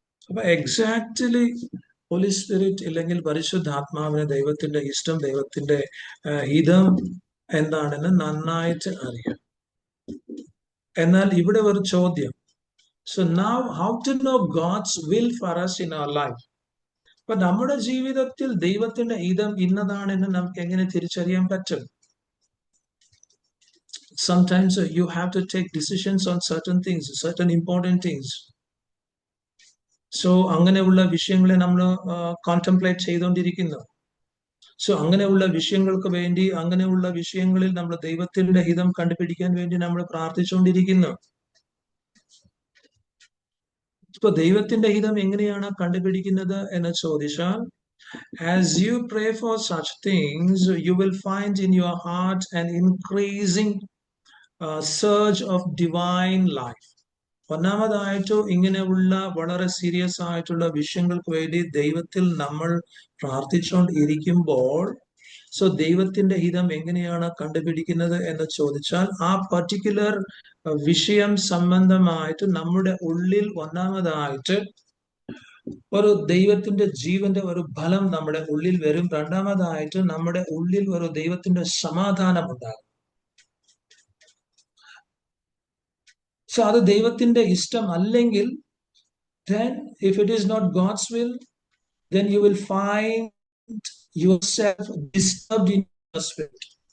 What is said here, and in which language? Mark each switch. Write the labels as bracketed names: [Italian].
[Malayalam] അപ്പൊ exactly holy spirit ഇല്ലെങ്കിൽ പരിശുദ്ധാത്മാവിന് ദൈവത്തിന്റെ ഇഷ്ടം, ദൈവത്തിന്റെ ഹിതം എന്താണെന്ന് നന്നായിട്ട് അറിയാം. എന്നാൽ ഇവിടെ ഒരു ചോദ്യം, [English] So now how to know God's will for us in our life? [Malayalam] അപ്പൊ നമ്മുടെ ജീവിതത്തിൽ ദൈവത്തിന്റെ ഹിതം ഇന്നതാണെന്ന് നമുക്ക് എങ്ങനെ തിരിച്ചറിയാൻ പറ്റും? [English] Sometimes you have to take decisions on certain things, certain important things. [Malayalam] So അങ്ങനെയുള്ള വിഷയങ്ങളെ നമ്മൾ കോൺടെംപ്ലേറ്റ് ചെയ്തുകൊണ്ടിരിക്കുന്നു. സോ അങ്ങനെയുള്ള വിഷയങ്ങൾക്ക് വേണ്ടി, അങ്ങനെയുള്ള വിഷയങ്ങളിൽ നമ്മൾ ദൈവത്തിന്റെ ഹിതം കണ്ടുപിടിക്കാൻ വേണ്ടി നമ്മൾ പ്രാർത്ഥിച്ചുകൊണ്ടിരിക്കുന്നു. ഇപ്പൊ ദൈവത്തിന്റെ ഹിതം എങ്ങനെയാണ് കണ്ടുപിടിക്കുന്നത് എന്ന് ചോദിച്ചാൽ, [English] as you pray for such things, you will find in your heart an increasing surge of divine life. [Malayalam] ഒന്നാമതായിട്ട് ഇങ്ങനെയുള്ള വളരെ സീരിയസ് ആയിട്ടുള്ള വിഷയങ്ങൾക്ക് വേണ്ടി ദൈവത്തിൽ നമ്മൾ പ്രാർത്ഥിച്ചുകൊണ്ടിരിക്കുമ്പോൾ, സോ ദൈവത്തിന്റെ ഹിതം എങ്ങനെയാണ് കണ്ടുപിടിക്കുന്നത് എന്ന് ചോദിച്ചാൽ, ആ പർട്ടിക്കുലർ വിഷയം സംബന്ധമായിട്ട് നമ്മുടെ ഉള്ളിൽ ഒന്നാമതായിട്ട് ഒരു ദൈവത്തിന്റെ ജീവന്റെ ഒരു ഫലം നമ്മുടെ ഉള്ളിൽ വരും. രണ്ടാമതായിട്ട് നമ്മുടെ ഉള്ളിൽ ഒരു ദൈവത്തിന്റെ സമാധാനം ഉണ്ടാകും. സോ അത് ദൈവത്തിന്റെ ഇഷ്ടം അല്ലെങ്കിൽ, [English] then if it is not God's will, then you will find yourself disturbed in your spirit.